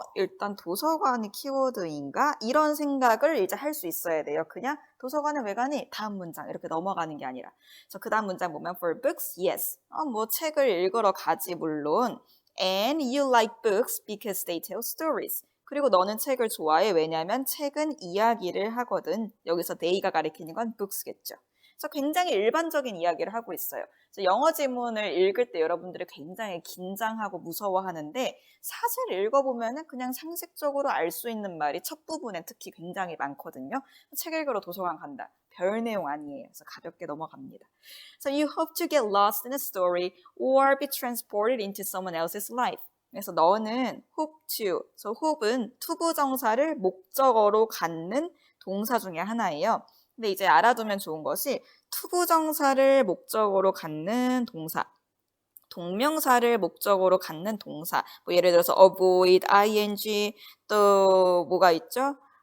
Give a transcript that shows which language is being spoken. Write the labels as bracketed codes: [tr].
[ko] 일단 도서관이 키워드인가? 이런 생각을 이제 할 수 있어야 돼요. 그냥 도서관에 왜 가니? 다음 문장 이렇게 넘어가는 게 아니라. 그래서 그 다음 문장 보면 [en] for books, yes. [ko] 뭐 책을 읽으러 가지 물론. [en] And you like books because they tell stories. [ko] 그리고 너는 책을 좋아해. 왜냐하면 책은 이야기를 하거든. 여기서 they가 가리키는 건 books겠죠. 그래서 굉장히 일반적인 이야기를 하고 있어요. 그래서 영어 지문을 읽을 때 여러분들이 굉장히 긴장하고 무서워하는데 사실 읽어보면은 그냥 상식적으로 알 수 있는 말이 첫 부분에 특히 굉장히 많거든요. 책 읽으러 도서관 간다. 별 내용 아니에요. 그래서 가볍게 넘어갑니다. [en] So you hope to get lost in a story or be transported into someone else's life. [ko] 그래서 너는 hope to, so hope은 투부정사를 목적어로 갖는 동사 중에 하나예요. 근데 이제 알아두면 좋은 것이 투부정사를 목적어로 갖는 동사, 동명사를 목적어로 갖는 동사, 뭐 예를 들어서 avoid, ing, 또 뭐가 있죠?